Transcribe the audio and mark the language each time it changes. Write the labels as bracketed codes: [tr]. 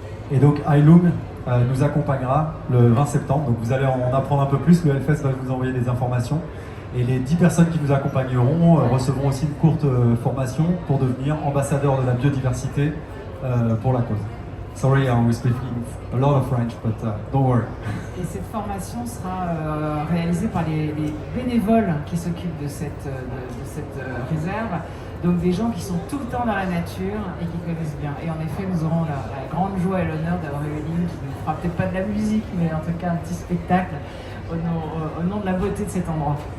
[fr] Et donc Heilong nous accompagnera le 20 septembre, donc vous allez en apprendre un peu plus, le Hellfest va vous envoyer des informations. Et les 10 personnes qui nous accompagneront recevront aussi une courte formation pour devenir ambassadeurs de la biodiversité pour la cause. [en] Sorry, we speak a lot of French, but don't worry. [fr] Et cette formation sera réalisée par les bénévoles qui s'occupent de cette réserve, donc des gens qui sont tout le temps dans la nature et qui connaissent bien. Et en effet, nous aurons la grande joie et l'honneur d'avoir Eveline qui ne fera peut-être pas de la musique, mais en tout cas un petit spectacle au nom de la beauté de cet endroit.